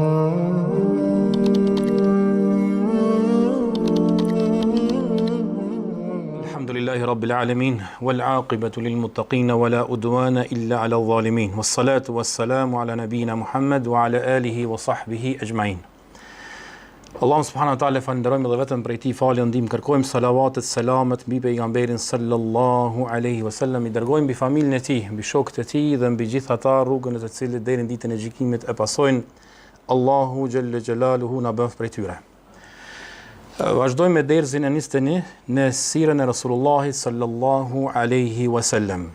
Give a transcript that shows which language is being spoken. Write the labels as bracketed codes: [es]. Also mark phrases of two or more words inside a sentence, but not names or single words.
[ar] الحمد لله رب العالمين، والعاقبة للمتقين، ولا عدوان إلا على الظالمين. والصلاة والسلام على نبينا محمد وعلى آله وصحبه أجمعين. [sq] Allah [ar] سبحانه وتعالى [sq] falenderojmë dhe vetëm prej tij falë ndihmë kërkojmë salavatet, selamet mbi pejgamberin [ar] صلى الله عليه وسلم, [sq] i dërgojmë mbi familjen e tij, mbi shokët e tij dhe mbi gjithë ata rrugën e të cilët deri në ditën e gjykimit e pasojnë. Allahu [ar] جل جلاله [sq] na bëf prej tyre. Vazhdojmë me derzin e 21 në sirën e Rasulullahit [ar] صلى الله عليه وسلم.